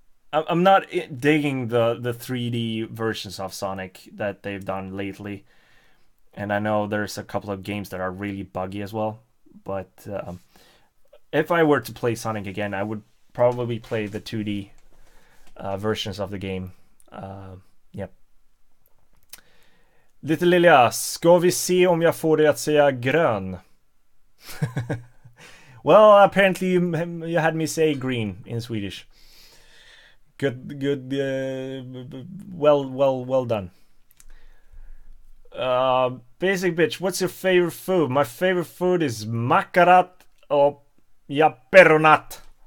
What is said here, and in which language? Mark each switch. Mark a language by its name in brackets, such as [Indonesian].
[English] I'm not digging the 3D versions of Sonic that they've done lately. And I know there's a couple of games that are really buggy as well. But if I were to play Sonic again, I would probably play the 2D versions of the game. Yep. [Swedish] Lite Lilja, ska vi se om jag får dig att säga grön? [English] Well, apparently you had me say green in Swedish. Good, well done. Basic bitch, what's your favorite food? My favorite food is [Swedish] makarat och japeronat.